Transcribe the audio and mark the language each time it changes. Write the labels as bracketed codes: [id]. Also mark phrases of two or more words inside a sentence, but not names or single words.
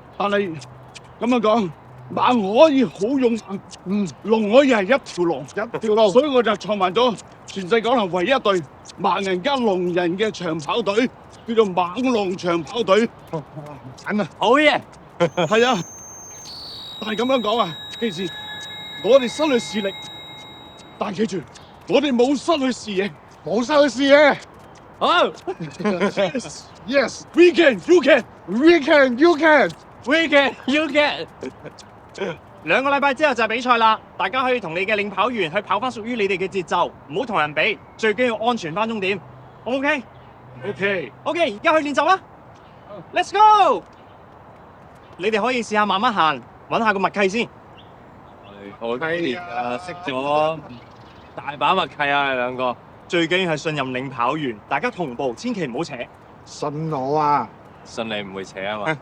[yue] 但係咁樣講，盲可以好勇猛，龍可以係一條龍，一條龍。所以我就創辦咗全世港南唯一一隊盲人加聾人嘅長跑隊，叫做盲聾長跑隊。緊啊！好嘢。係啊，但係咁樣講啊，記住，我哋失去視力，但記住，我哋冇失去視野。冇收視野。好 [en] Yes, We can, you can。 we can, you can。， We can, you can。 [yue] 2 個禮拜之後就係比賽啦，大家可以同你嘅領跑員去跑翻屬於你哋嘅節奏，唔好同人比，最緊要安全翻終點。OK， OK， OK， 而家去練習啦。 [en] Let's go！ [yue] 你哋可以試下慢慢行，揾下個默契先。好練啊，識咗大把默契啊，你兩個。最緊要係信任領跑員，大家同步，千祈唔好扯。信我啊！信你唔會扯啊嘛。